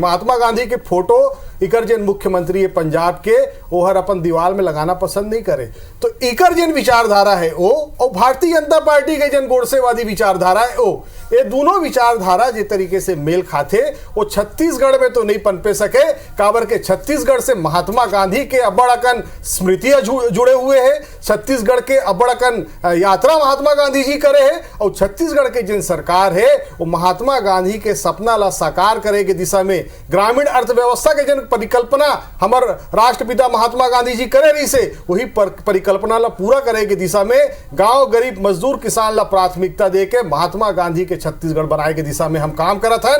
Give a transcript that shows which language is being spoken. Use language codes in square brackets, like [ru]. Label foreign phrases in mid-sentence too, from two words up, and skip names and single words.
[hne] महात्मा गांधी के फोटो इकर जिन मुख्यमंत्री है पंजाब के वो हर अपन दीवार में लगाना पसंद नहीं करे। तो इकर जिन विचारधारा है वो और भारतीय जनता पार्टी के जन गोडसेवादी विचारधारा है वो, ये दोनों विचारधारा जिस तरीके से मेल खाते वो छत्तीसगढ़ में तो नहीं पनपे सके। काबर के छत्तीसगढ़ से महात्मा गांधी के अबड़कन स्मृतियां जुड़े हुए हैं, छत्तीसगढ़ के अबड़कन यात्रा महात्मा गांधी जी करे हैं और छत्तीसगढ़ के जिन सरकार है वो महात्मा गांधी के सपना ला साकार करे के दिशा में ग्रामीण अर्थव्यवस्था के जन परिकल्पना हमर राष्ट्रपिता महात्मा गांधी जी करे रही से वही परिकल्पना ला पूरा करे के दिशा में गांव गरीब मजदूर किसान ला प्राथमिकता दे के महात्मा गांधी के छत्तीसगढ़ बनाए के दिशा में हम काम करत हन।